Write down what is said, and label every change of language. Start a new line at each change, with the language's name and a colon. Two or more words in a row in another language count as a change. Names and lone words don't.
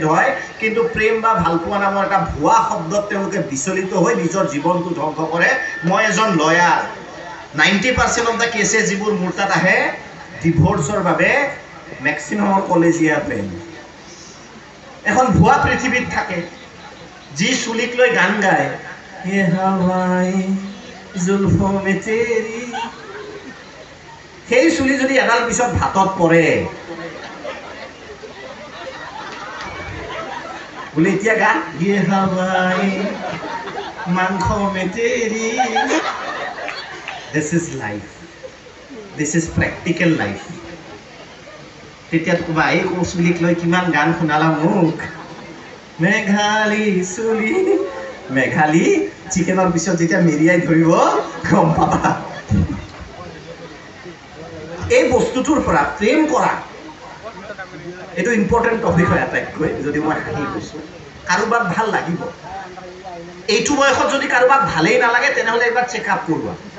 Assamese: হয় কিন্তু প্ৰেম বা ভালপোৱা নামৰ এটা ভুৱা শব্দত তেওঁলোকে বিচলিত হৈ নিজৰ জীৱনটো ধ্বংস কৰে মই এজন লয়াৰ 90%
English: of the cases
Assamese: যিবোৰ মোৰ তাত আহে ডিভোৰ্সৰ বাবে মেক্সিমামৰ কলেজীয়া প্ৰেম এখন ভুৱা পৃথিৱীত থাকে जी सुलिक লৈ গান গায়
Hindi: ये हवाई जुल्फों में तेरी
Assamese: সেই চুলি যদি এডাল পিছত ভাতত পৰে বলে এতিয়া গান
Hindi: ये हवाई मांखों में तेरी
English: this is life this is practical life
Assamese: তেতিয়া ক'বা এই চুলিক লৈ কিমান গান শুনালা মোক মেঘালী চুলি মেঘালী চিকেনৰ পিছত যেতিয়া মেৰিয়াই ধৰিব গম পাবা এই বস্তুটোৰ পৰা প্ৰেম কৰা এইটো
English: important topic
Assamese: হয় আটাইতকৈ যদি মই হাঁহি কৈছোঁ কাৰোবাক ভাল লাগিব এইটো বয়সত যদি কাৰোবাক ভালেই নালাগে তেনেহ'লে এবাৰ চেকআপ কৰোৱা